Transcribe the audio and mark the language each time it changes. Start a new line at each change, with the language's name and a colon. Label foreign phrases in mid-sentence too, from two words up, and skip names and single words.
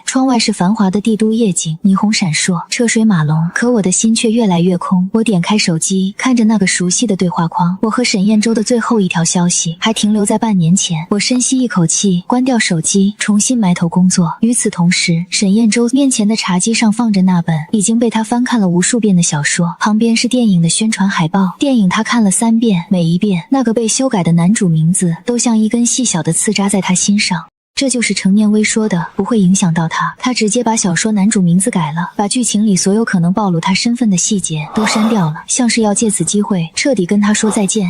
Chinese: 窗外是繁華的帝都夜景，霓虹閃爍，車水馬龍，可我的心卻越來越空。我點開手機，看着那個熟悉的對話框，我和沈燕洲的最後一條消息還停留在半年前。我深吸一口氣，關掉手機，重新埋頭工作。與此同時，沈燕洲面前的茶几上放着那本已經被他翻看了無數遍的小說，旁邊是電影的宣傳海報。電影他看了3遍，每一遍那個被修改的男主名字都像一根細小的刺扎在他心上。這就是程念威說的不會影響到他。他直接把小說男主名字改了，把劇情裡所有可能暴露他身份的細節都刪掉了，像是要借此機會徹底跟他說再見。